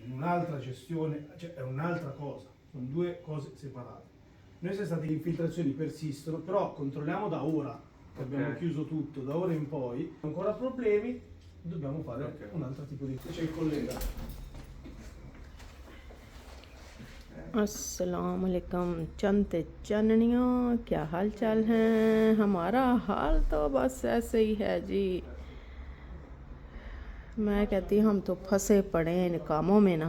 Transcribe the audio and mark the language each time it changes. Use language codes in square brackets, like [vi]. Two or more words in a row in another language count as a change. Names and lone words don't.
[it] un'altra gestione, cioè è un'altra cosa, sono due cose separate. Noi siamo stati, le infiltrazioni persistono, però controlliamo da ora, che abbiamo chiuso tutto, da ora in poi, ancora problemi, dobbiamo fare un altro tipo di... C'è il collega. [ar] السلام عليكم [hi] चंद चननियों, क्या हाल चाल है। हमारा हाल तो बस ऐसे ही है जी। मैं कहती हूँ हम तो फंसे पड़े हैं इन कामों में ना।